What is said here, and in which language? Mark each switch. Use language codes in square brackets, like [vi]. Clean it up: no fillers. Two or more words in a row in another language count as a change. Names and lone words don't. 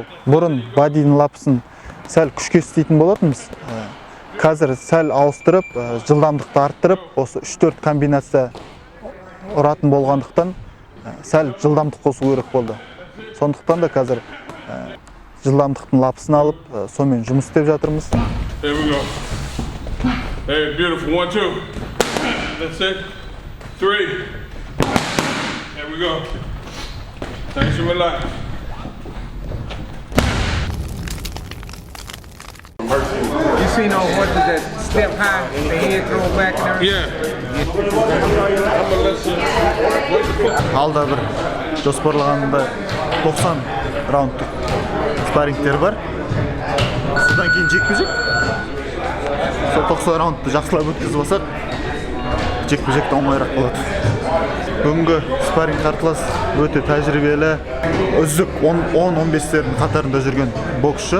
[kk] Бұрын бадидің лапысын сәл күшке істейтін болатынбыз. Қазір сәл ауыстырып, жылдамдықты арттырып, осы 3-4 комбинация ұратын болғандықтан сәл жылдамдық қосу керек болды. Сондықтан да қазір жылдамдықтың лапысын алып, сонымен жұмыс істеп жатырмыз. [en] Hey, beautiful. 1, 2. That's it. 3. There we go. Thanks for relax. You seen those horses that step high, the head throw back and everything? Yeah. [kk] Алда бір жоспарлағанда 90 раундтық спаррингтер бар. Содан кейін жекпе-жек. Сол 90 раундты жақсылап өткізіп алсақ, жекпе-жек оңайырақ болады. Бүгінгі спарринг қарсылас өте тәжірибелі, үздік 10-15-тердің қатарында жүрген боксшы.